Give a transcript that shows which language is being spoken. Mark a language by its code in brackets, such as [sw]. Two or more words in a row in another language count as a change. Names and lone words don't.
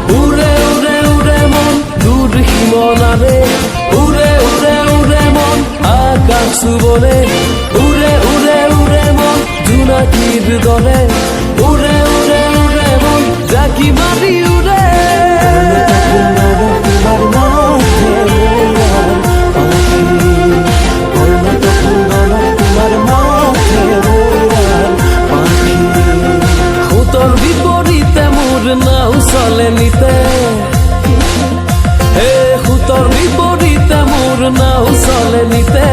[as] উৰে উৰে উৰে মন দূৰ সীমনাৰে, উৰে উৰে উৰে মন আকাশ চুবলে। উৰে উৰে উৰে মন জোনাকীৰ দৰে, উৰে উৰে উৰে মন জাকি মাৰি উৰে। [bn] তোর বিপরীতে মোর নাও চলে নিতে, তোর বিপরীতে মোর নাও চলে নিতে।